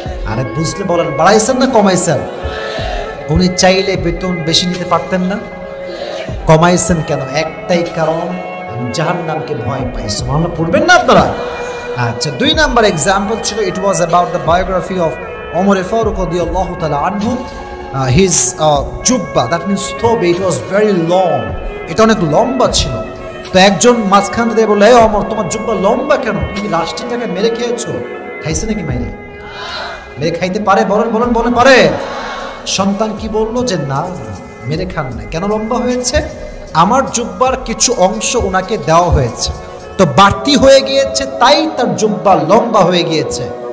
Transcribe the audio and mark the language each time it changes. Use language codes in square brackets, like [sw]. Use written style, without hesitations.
[bn] আরে বুঝলে বলেন, বাড়াইছেন না কমাইছেন? উনি চাইলে বেতন বেশি নিতে পারতেন না, কমাইছেন কেন? একটাই কারণ, জাহান্নামকে ভয় পাই। সুবহানাল্লাহ পড়বেন না আপনারা? আচ্ছা, 2 নাম্বার এক্সাম্পল ছিল, [en] It was about the biography of Omar Farooq রাদিয়াল্লাহু তাআলা আনহু। His jubba, that means thobe, it was very long. [bn] এটা অনেক লম্বা ছিল। তো একজন মাঝখান দিয়ে বলল, এই ওমর, তোমার জুব্বা লম্বা কেন? তুমি রাষ্ট্রটাকে মেরে খেয়েছো? খাইছে নাকি মাইরে? মেরে খাইতে পারে? বলেন বলেন বলেন, পারে? সন্তান কি বললো? যে না, মেরে খান না। কেন লম্বা হয়েছে? আমার জুব্বার কিছু অংশ ওনাকে দেওয়া হয়েছে, তো বাড়তি হয়ে গিয়েছে, তাই তার জুব্বা লম্বা হয়ে গিয়েছে।